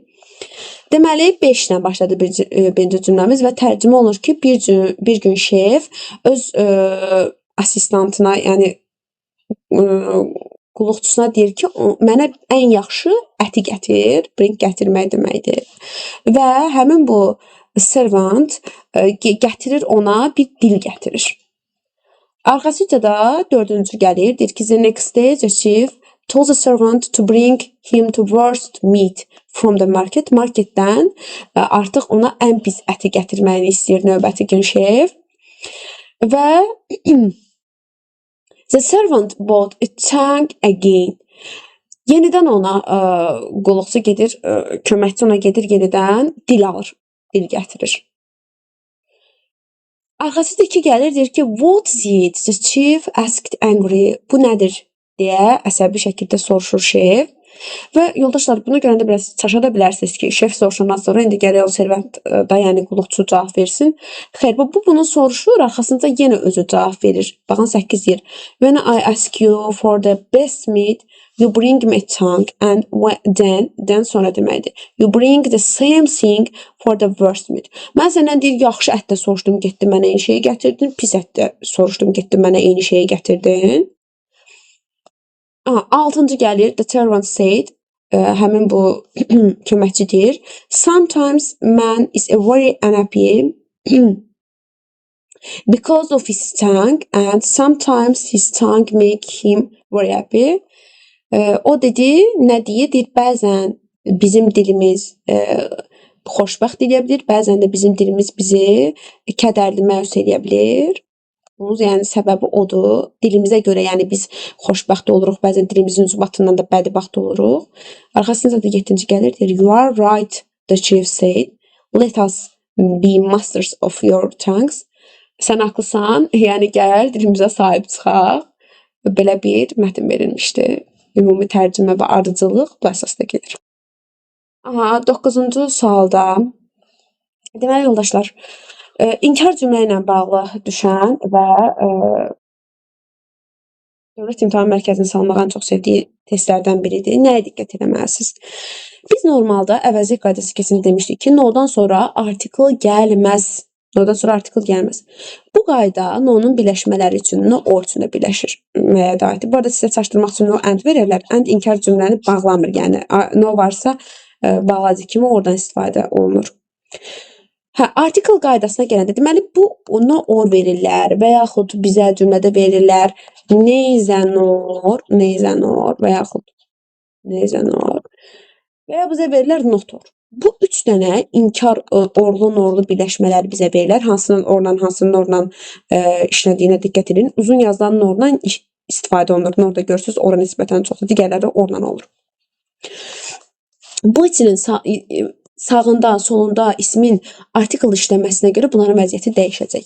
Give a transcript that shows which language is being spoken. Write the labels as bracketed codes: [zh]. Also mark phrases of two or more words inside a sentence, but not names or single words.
[az] Deməli 5 ilə başladı birinci cümləmiz və tərcümə olunur ki, bir gün şef öz assistantına, yəni qulluqçusuna deyir ki, mənə ən yaxşı əti gətir, bring gətirmək deməkdir. Və həmin bu servant gətirir ona bir dil gətirir. Arxasıca da dördüncü gəlir, deyir ki, [en] the next day the chief told the servant to bring him the worst meat from the market. [az] Marketdən artıq ona ən pis əti gətirməyini istəyir növbəti gün şef. [en] Və the servant bought a tongue again. [az] Yenidən ona qulluqçu gedir, köməkçi ona gedir, yenidən dil alır, dil gətirir. Arxasıca 2 gəlir, deyir ki, [en] what is it? The chief asked angry. [az] Bu nədir? Deyə əsəbi şəkildə soruşur şef. Və yoldaşlar, bunu görəndə biraz çaşa da bilərsiniz ki, şef soruşandan sonra indi gərək o servant da, yəni qulluqçu cavab versin. Xeyr, bu bunu soruşur, arxasında yenə özü cavab verir. Baxın 8 yer. [en] When I ask you for the best meat, you bring me a tongue and then [az] sonra deməkdir. [en] You bring the same thing for the worst meat. [az] Mən səndən deyir, yaxşı ətdə soruşdum, getdin mənə eyni şeyi gətirdin, pis ətdə soruşdum, getdin mənə eyni şeyi gətirdin. 6-cı gəlir, [en] the servant said, [az] həmin bu köməkçi deyir, [en] sometimes man is very unhappy because of his tongue and sometimes his tongue make him very happy. [az] O dedi, nə deyir? Deyir, bəzən bizim dilimiz xoşbəxt eləyə bilir, bəzən də bizim dilimiz bizi kədərli, məyus eləyə bilir. Yəni səbəbi odur. Dilimizə görə, yəni biz xoşbəxt oluruq, bəzən dilimizin ucbatından da bədbəxt oluruq. Arxasında da 7-ci gəlir, deyir, [en] you are right, the chief said. Let us be masters of your tongues. [az] Sən haqlısan, yəni gəl dilimizə sahib çıxaq. Belə bir mətn verilmişdi. Ümumi tərcümə və ardıcıllıq bu əsasda gelir. 9-cu sualda, deməli yoldaşlar, İnkar cümlə ilə bağlı düşən və Dövlət İmtahan Mərkəzinin salmağı ən çox sevdiyi testlərdən biridir. Nəyə diqqət etməlisiniz? Biz normalda əvəzlik qaydası keçində demişdik ki, no-dan sonra artikl gəlməz. No-dan sonra artikl gəlməz. Bu qayda no-nun birləşmələri üçün no o üçün də birləşməyə aiddir. Bu arada sizə çaşdırmaq üçün [en] no and [az] verirlər. And inkar cümləni bağlamır. Yəni no varsa bağladığı kimi oradan istifadə olunur. Hə, article qaydasına gələndə deməli bu ona or verirlər və yaxud bizə cümlədə verirlər [en] neither nor [az] və yaxud neither və ya bizə verirlər [en] not or. [az] Bu 3 dənə inkar orlu norlu birləşmələr bizə verirlər. Hansının orla, hansının norla işlədiyinə diqqət edin. Uzun yazılan norla istifadə olunur. Norda görürsüz, ora nisbətən çoxdur. Digərləri orla olur. Bu içinin sağında, solunda ismin article işləməsinə görə bunların vəziyyəti dəyişəcək.